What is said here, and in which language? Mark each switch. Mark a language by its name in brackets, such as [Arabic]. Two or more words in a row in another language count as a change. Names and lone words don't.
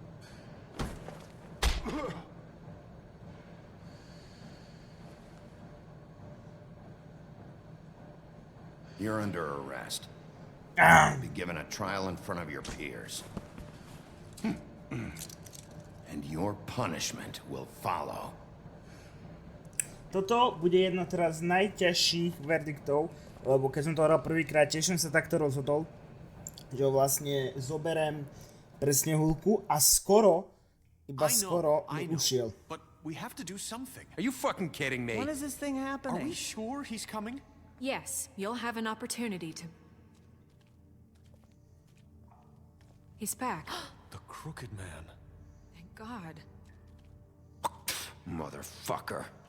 [English] You're under arrest. You'll be given a trial in front of your peers. And your punishment will follow. [Slovak] Toto bude jedna teraz z najťažších verdiktov, lebo keď som to hral prvýkrát, tiež som sa takto rozhodol, že ho vlastne zoberem pre Snehulku a skoro, iba skoro mi ušiel. [English] But we have to do something. Are you fucking kidding me? When is this thing happening? Are we sure he's coming? Yes, you'll have an opportunity to... He's back. The Crooked Man. Thank God. Motherfucker.